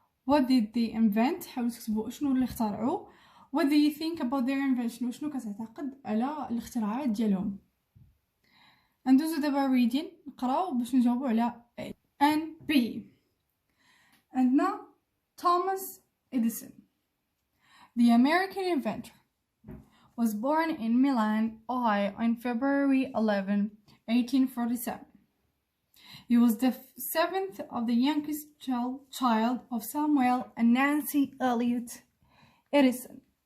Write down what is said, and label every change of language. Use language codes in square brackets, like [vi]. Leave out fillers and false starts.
[en] What did they invent؟ [ar] حاولوا تكتبوا شنو اللي اخترعوا. [en] What do you think about their invention؟ [ar] وشنو كتعتقد على الاختراعات ديالهم. ندوزو دابا reading نقراو باش نجاوبوا على A and B. [en] عندنا Thomas Edison, the American inventor, was born in Milan, Ohio on February 11, 1847. He was the 7th of the youngest child of Samuel and Nancy Elliott Edison.